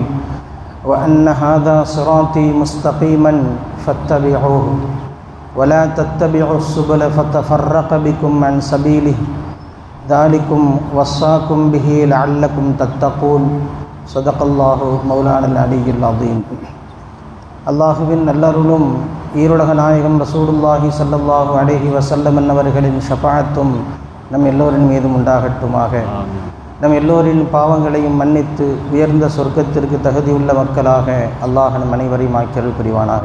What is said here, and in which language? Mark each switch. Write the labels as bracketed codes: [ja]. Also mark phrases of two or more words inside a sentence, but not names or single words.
[ar] وأن هذا صراطي مستقيما فاتبعوه ولا تتبعوا السبل فتفرق بكم عن سبيله ذلكم وصاكم به لعلكم تتقون. صدق الله مولانا العلي العظيم. [ta] அல்லாஹுவின் நல்லருளும் ஈருலக நாயகம் [ar] رسول الله صلى الله عليه وسلم [ta] அவர்களின் ஷஃபாஅத்தும் நம் எல்லோரின் மீதும் உண்டாகட்டுமாக. நம் எல்லோரின் பாவங்களையும் மன்னித்து உயர்ந்த சொர்க்கத்திற்கு தகுதியுள்ள மக்களாக அல்லாஹ் நம் அனைவரையும் ஆக்கியருள் புரிவானாக.